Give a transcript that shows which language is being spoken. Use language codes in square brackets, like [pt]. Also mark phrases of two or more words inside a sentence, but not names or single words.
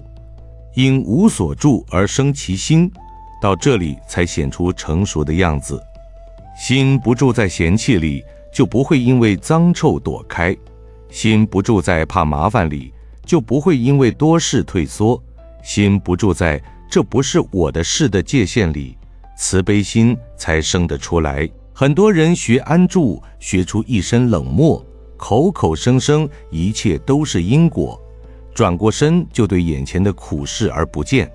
[zh] 因無所住而生其心，到這裡才顯出成熟的樣子。心不住在嫌棄裡，就不會因為髒臭躲開；心不住在怕麻煩裡，就不會因為多事退縮； 心不住在這不是我的事的界限裡，慈悲心才生得出來。很多人學安住，學出一身冷漠，口口聲聲一切都是因果，轉過身就對眼前的苦事而不見。